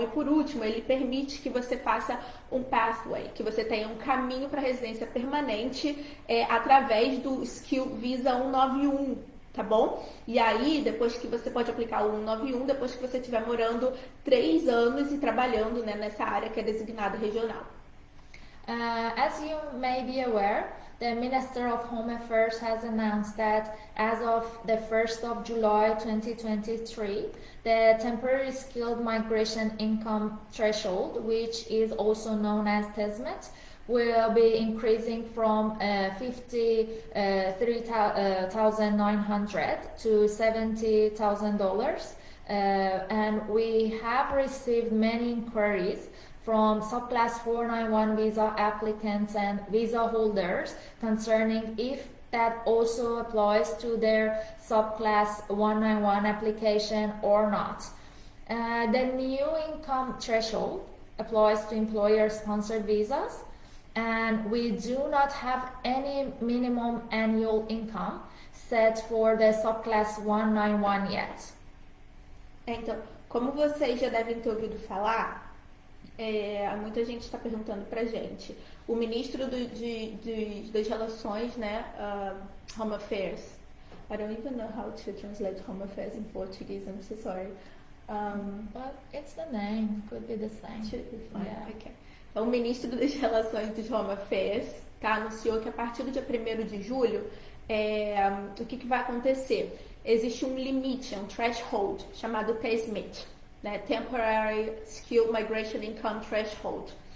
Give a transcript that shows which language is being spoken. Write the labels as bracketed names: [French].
[Portuguese] E por último, ele permite que você faça um pathway, que você tenha um caminho para residência permanente através do Skill Visa 191, tá bom? E aí, depois que você pode aplicar o 191, depois que você estiver morando 3 anos e trabalhando, né, nessa área que é designada regional. [English] As you may be aware, the Minister of Home Affairs has announced that as of the 1st of July 2023, the temporary skilled migration income threshold, which is also known as TESMET, will be increasing from $53,900 to $70,000. And we have received many inquiries from Subclass 491 visa applicants and visa holders concerning if that also applies to their Subclass 191 application or not. The new income threshold applies to employer-sponsored visas, and we do not have any minimum annual income set for the Subclass 191 yet. [Portuguese] Então, como vocês já devem ter ouvido falar, muita gente está perguntando pra gente. O ministro das relações, né, Home Affairs. [English] I don't even know how to translate Home Affairs in Portuguese. I'm so sorry. But it's the name. Could be the same. Should be fine. Yeah. Okay. [Portuguese] Então, o ministro das Relações dos Home Affairs anunciou que a partir do dia 1º de julho, o que vai acontecer? Existe um limite, um threshold, chamado TSMIT, né? [English] Temporary Skill Migration Income Threshold.